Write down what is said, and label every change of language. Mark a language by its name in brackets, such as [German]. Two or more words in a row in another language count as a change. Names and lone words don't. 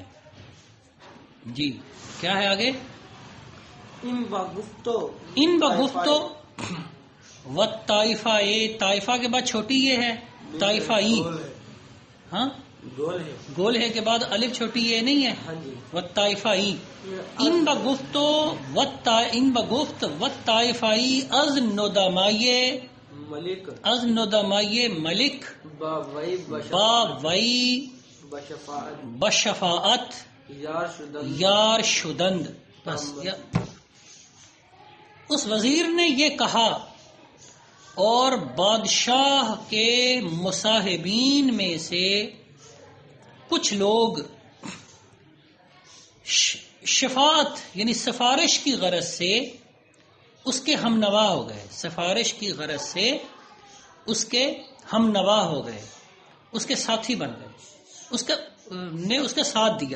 [Urdu] جی کیا ہے آگے؟ [Persian] ان بگفتو و طائفہ، [Urdu] طائفہ کے بعد چھوٹی یہ ہے طائفہ ای، ہاں گول ہے کے بعد الف چھوٹی یہ نہیں ہے، [Persian] و طائفہ ای ان بگفتو و طائفہ ای از ندمائے ملک با وی بشفاعت یار شدند۔ [Urdu] بس اس وزیر نے یہ کہا اور بادشاہ کے مصاحبین میں سے کچھ لوگ شفاعت یعنی سفارش کی غرض سے اس کے ہم نوا ہو گئے، سفارش کی غرض سے اس کے ہم نوا ہو گئے، اس کے ساتھی بن گئے، اس کا ساتھ دیا۔